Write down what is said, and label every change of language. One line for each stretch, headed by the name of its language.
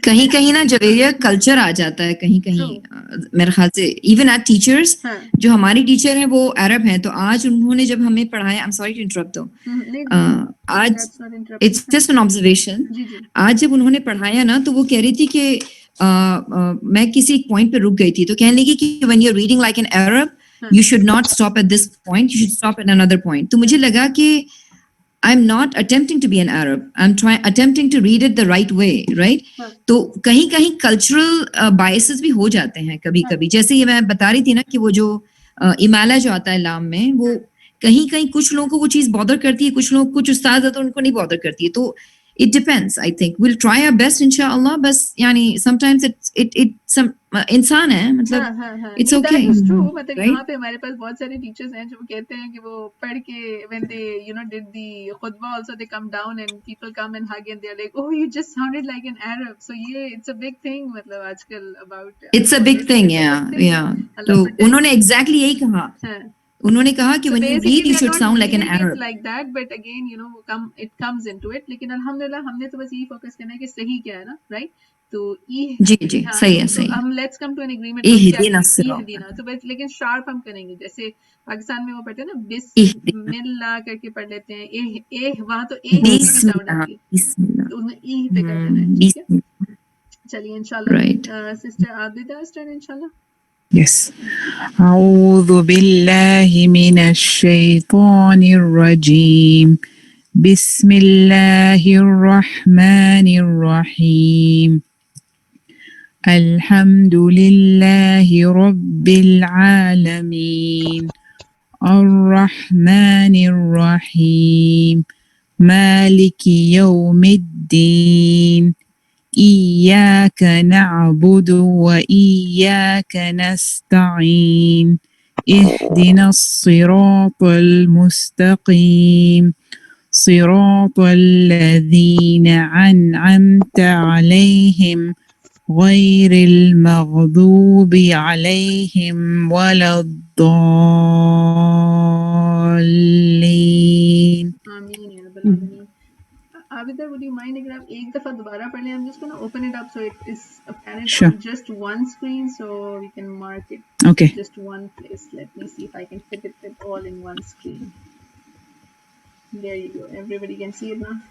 Hindi: कहीं कहीं ना जवेरिया कल्चर आ जाता है कहीं कहीं मेरे ख्याल से इवन एट टीचर्स जो हमारी टीचर हैं वो अरब हैं तो आज उन्होंने जब हमें पढ़ाया
English: I am sorry to interrupt
Hindi: दो आज
English: it's just an observation
Hindi: आज जब उन्होंने पढ़ाया ना तो वो कह रही थी कि मैं किसी एक पॉइंट पे रुक गई थी तो कहने लगी कि
English: when you are reading like an Arab you should not stop at this point you should stop at another point
Hindi: तो मुझे लगा कि
English: I'm not attempting to be an Arab. I'm attempting to read it the right way, right?
Hindi: तो कहीं cultural biases भी हो जाते हैं कभी-कभी. जैसे ये मैं बता रही थी ना कि वो जो इमाला जो आता है लाम में वो कहीं कुछ लोगों को वो चीज बॉदर करती है कुछ लोग कुछ उस्ताद है तो उनको नहीं बॉदर करती है तो
English: it depends I think we'll try our best inshallah
Hindi: बस यानी sometimes it इंसान है मतलब
English: it's okay
Hindi: मतलब यहाँ पे हमारे पास बहुत सारे टीचर्स हैं जो कहते हैं कि वो पढ़ के
English: when they did the khutbah also they come down and people come and hug and they're like oh you just sounded like an Arab so yeah it's a big thing
Hindi: मतलब आजकल
English: about it's a big thing yeah
Hindi: तो उन्होंने exactly यही कहा उन्होंने कहा कि
English: when you read you should sound like an Arab like that but again it comes into it
Hindi: लेकिन अल्हम्दुलिल्लाह हमने तो बस यही फोकस करना है कि सही क्या है ना right तो जी सही है सही हम let's come to an agreement तो बस लेकिन शार्प हम करेंगे जैसे पाकिस्तान में वो पढ़ते हैं ना बिस्मिल्लाह करके पढ़ लेते हैं एह वहां तो एह की साउंड आती है तो उसमें ईह पे कर देना है ठीक है चलिए इंशाल्लाह सिस्टर आबिदा स्टार्ट इंशाल्लाह
English: Yes.
Arabic: أعوذ بالله من الشيطان الرجيم. بسم الله الرحمن الرحيم. الحمد لله رب العالمين. الرحمن الرحيم. مالك يوم الدين. إياك نعبد وإياك نستعين اهدنا الصراط المستقيم صراط الذين أنعمت عليهم غير المغضوب عليهم ولا الضالين.
Hindi: आमीन या रब्बल आलमीन.
English: Abida, would you mind
Hindi: अगर आप एक दफा दोबारा पढ़ लें?
English: I'm just going to open it up so it is apparent Sure. on just one screen so we can mark it. Okay. Just one place. Let me see if I can fit it all in one screen. There you go. Everybody can see it now.